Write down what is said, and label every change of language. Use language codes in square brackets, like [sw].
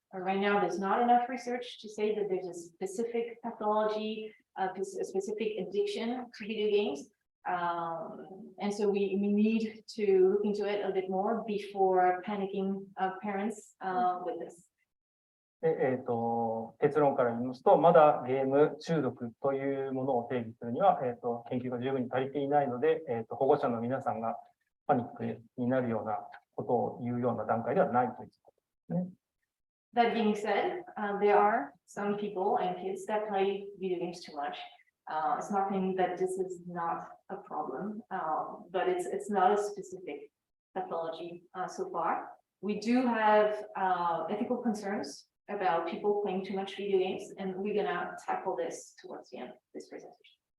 [en] Right now, there's not enough research to say that there's a specific pathology, a specific addiction to video games. And so we need to look into it a bit more before panicking parents with this. [ja] で、結論から言いますと、まだゲーム中毒というものを定義するには、研究が十分に足りていないので、保護者の皆さんがパニックになるようなことを言うような段階ではないということですね。 [en] That being said, there are some people and kids that play video games too much. It's not saying that this is not a problem, but it's not a specific pathology so far. We do have ethical concerns about people playing too much video games, and we're gonna tackle this towards the end of this presentation.